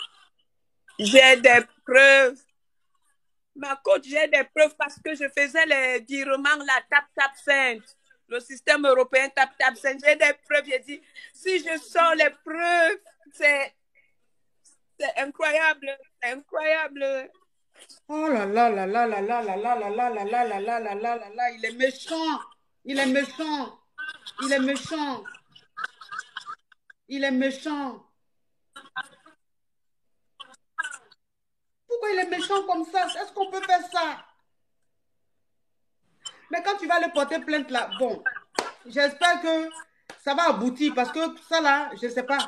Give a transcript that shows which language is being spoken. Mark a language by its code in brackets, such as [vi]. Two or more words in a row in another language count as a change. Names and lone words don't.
[fr] J'ai des preuves. Ma coach, j'ai des preuves parce que je faisais les virements, la tap 5, le système européen tap 5. J'ai des preuves. J'ai dit, si je sors les preuves, c'est... C'est incroyable. C'est incroyable. Oh là là là là là là là là là là là là là là là là là là, il est méchant. Il est méchant. Il est méchant. Il est méchant. Pourquoi il est méchant comme ça? Est-ce qu'on peut faire ça? Mais quand tu vas le porter plainte là, bon, j'espère que ça va aboutir parce que ça là, je ne sais pas.